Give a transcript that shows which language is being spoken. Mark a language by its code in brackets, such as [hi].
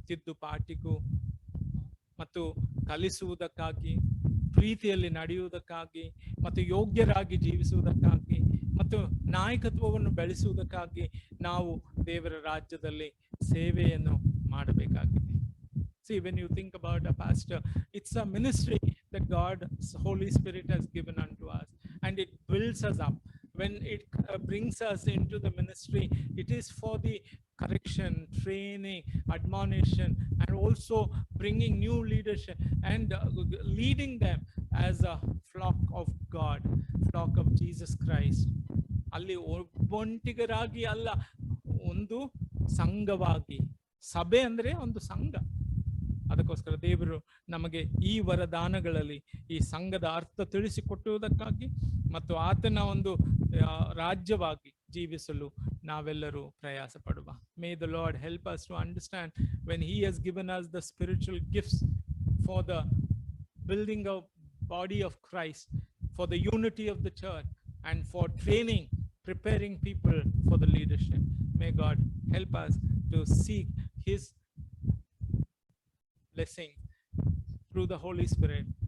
[kn] ತಿದ್ದುಪಾಟಿಗೂ ಮತ್ತು ಕಲಿಸುವುದಕ್ಕಾಗಿ, ಪ್ರೀತಿಯಲ್ಲಿ ನಡೆಯುವುದಕ್ಕಾಗಿ ಮತ್ತು ಯೋಗ್ಯರಾಗಿ ಜೀವಿಸುವುದಕ್ಕಾಗಿ ಮತ್ತು ನಾಯಕತ್ವವನ್ನು ಬೆಳೆಸುವುದಕ್ಕಾಗಿ ನಾವು ದೇವರ ರಾಜ್ಯದಲ್ಲಿ ಸೇವೆಯನ್ನು ಮಾಡಬೇಕಾಗಿದೆ. [en] See, when you think about a pastor, it's a ministry that God's Holy Spirit has given unto us, and it builds us up. When it brings us into the ministry, it is for the correction, training, admonition, and also bringing new leadership and leading them as a flock of God, flock of Jesus Christ. [kn] ಅಲ್ಲಿ ಒಬ್ಬೊಂಟಿಗರಾಗಿ ಅಲ್ಲ, ಒಂದು ಸಂಘವಾಗಿ. ಸಭೆ ಅಂದ್ರೆ ಒಂದು ಸಂಘ. ಅದಕ್ಕೋಸ್ಕರ ದೇವರು ನಮಗೆ ಈ ವರದಾನಗಳಲ್ಲಿ ಈ ಸಂಘದ ಅರ್ಥ ತಿಳಿಸಿಕೊಟ್ಟುವುದಕ್ಕಾಗಿ ಮತ್ತು ಆತನ ಒಂದು ರಾಜ್ಯವಾಗಿ ಜೀವಿಸಲು ನಾವೆಲ್ಲರೂ ಪ್ರಯಾಸ ಪಡುವ. [en] May the Lord help us to understand when he has given us the spiritual gifts for the building of body of Christ, for the unity of the church and for training, preparing people for the leadership. May God help us to seek his blessing through the Holy Spirit.